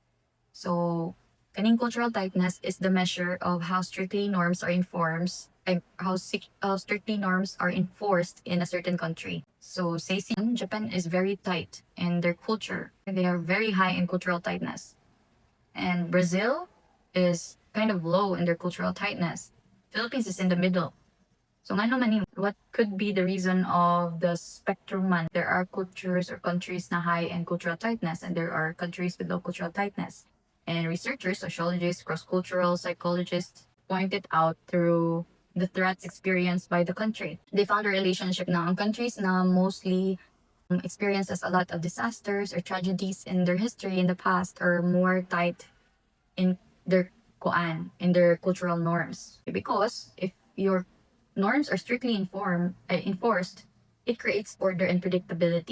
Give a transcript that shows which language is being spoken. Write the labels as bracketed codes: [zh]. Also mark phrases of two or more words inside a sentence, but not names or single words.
[en] So kaning cultural tightness is the measure of how strictly norms are enforced, how strictly norms are enforced in a certain country. So say Japan is very tight in their culture. They are very high in cultural tightness. And Brazil is kind of low in their cultural tightness. Philippines is in the middle. So nga naman what could be the reason of the spectrum man? There are cultures or countries na high in cultural tightness and there are countries with low cultural tightness. And researchers, sociologists, cross-cultural psychologists pointed out through the threats experienced by the country. They found a relationship na ang countries na mostly experiences a lot of disasters or tragedies in their history in the past are more tight in their in their cultural norms. Because if your norms are strictly enforced, it creates order and predictability.